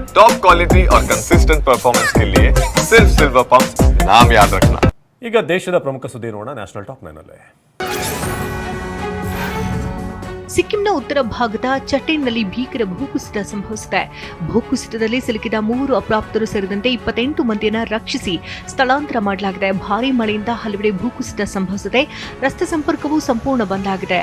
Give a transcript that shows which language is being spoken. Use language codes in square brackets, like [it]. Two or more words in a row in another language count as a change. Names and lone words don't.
[en] top quality [hi] और [en] consistent performance [hi] के लिए सिर्फ सिल्वर पंप नाम याद रखना। [kn] ಈಗ ದೇಶದ ಪ್ರಮುಖ ಸುದ್ದಿ ನೋಡೋಣ ನ್ಯಾಷನಲ್ ಟಾಪ್ 9 ನಲ್ಲಿ. ಸಿಕ್ಕಿಂನ ಉತ್ತರ ಭಾಗದ ಚಟೇನ್ನಲ್ಲಿ ಭೀಕರ ಭೂಕುಸಿತ ಸಂಭವಿಸಿದೆ. ಭೂಕುಸಿತದಲ್ಲಿ ಸಿಲುಕಿದ 3 ಅಪ್ರಾಪ್ತರು ಸೇರಿದಂತೆ 28 ಮಂದಿಯನ್ನು ರಕ್ಷಿಸಿ ಸ್ಥಳಾಂತರ ಮಾಡಲಾಗಿದೆ. ಭಾರೀ ಮಳೆಯಿಂದ ಹಲವೆಡೆ ಭೂಕುಸಿತ ಸಂಭವಿಸಿದೆ. ರಸ್ತೆ ಸಂಪರ್ಕವೂ ಸಂಪೂರ್ಣ ಬಂದ್ ಆಗಿದೆ.